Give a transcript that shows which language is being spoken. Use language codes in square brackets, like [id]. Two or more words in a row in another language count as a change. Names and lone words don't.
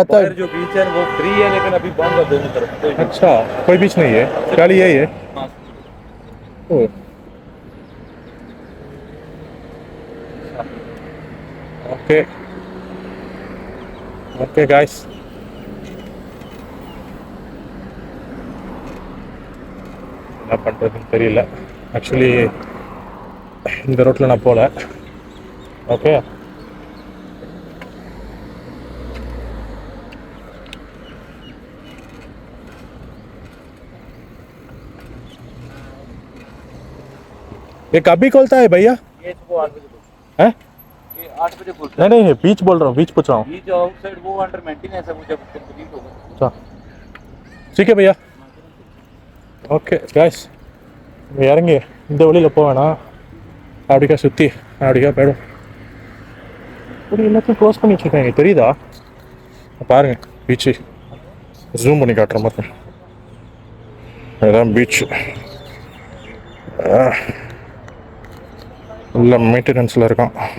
[hi] बाहर है। जो बीच है वो फ्री है, लेकिन अभी बंद है दोनों तरफ। कोई बीच अच्छा, कोई बीच नहीं है, खाली यही है। हाँ। [en] oh, okay okay guys, [ta] என்ன பண்ணுறதுன்னு தெரியல. ஆக்சுவலி இந்த ரோட்டில் நான் போகல. ஓகே, [hi] ये कभी खोलता है भैया? ये वो 8 बजे खुलता है? है। ये 8 बजे खुलता है। नहीं नहीं, बीच बोल रहा हूँ, बीच पूछ रहा हूँ। ये जो आउटसाइड वो [en] under maintenance [hi] है, वो जब कंप्लीट होगा। अच्छा, ठीक है भैया. [en] okay guys, [ta] இறங்கி இந்த வழியில் போவேணா, அப்படிக்கா சுற்றி அப்படிக்கா போயிடும். இப்படி எல்லாத்தையும் க்ளோஸ் பண்ணி வச்சுருக்காங்க, தெரியுதா? பாருங்கள் பீச்சு, ஜூம் பண்ணி காட்டுற மாதிரி. அதுதான் பீச்சு. நல்ல மெயின்டெனன்ஸில் இருக்கான்.